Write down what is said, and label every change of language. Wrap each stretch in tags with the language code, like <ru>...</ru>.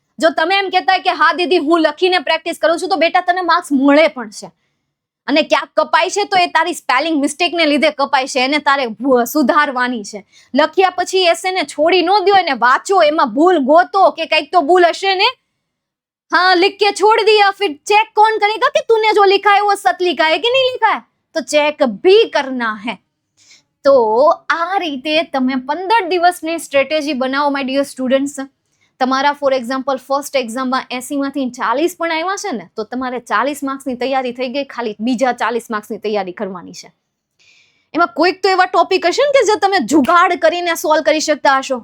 <gu>જો તમે એમ કહેતા કે હા દીદી હું લખીને પ્રેક્ટિસ કરું છું, તો બેટા તને માર્ક્સ મળે પણ છે. અને ક્યાંક કપાય છે તો એ તારી સ્પેલિંગ મિસ્ટેકને લીધે કપાય છે, એને તારે સુધારવાની છે. લખ્યા પછી એસેને છોડી ન દો, એને વાંચો, એમાં ભૂલ ગોતો કે કંઈક તો ભૂલ હશે ને.</gu> <hi>हाँ लिख के छोड़ दिया, फिर चेक कौन करेगा कि तूने जो लिखा है वो सच लिखा है कि नहीं लिखा है, तो चेक भी करना है.</hi> <gu>तो આ રીતે તમે 15 દિવસની સ્ટ્રેટેજી બનાવો માય ડિયર સ્ટુડન્ટ્સ. તમારા ફોર એક્ઝામ્પલ ફર્સ્ટ એક્ઝામમાં 80 માંથી 40 પણ આવ્યા છે ને, તો તમારે 40 માર્ક્સની તૈયારી થઈ ગઈ, ખાલી બીજા 40 માર્ક્સની તૈયારી કરવાની છે. એમાં કોઈક તો એવા ટોપિક હશે ને કે જે તમે જુગાડ કરીને સોલ્વ કરી શકતા હશો.</gu>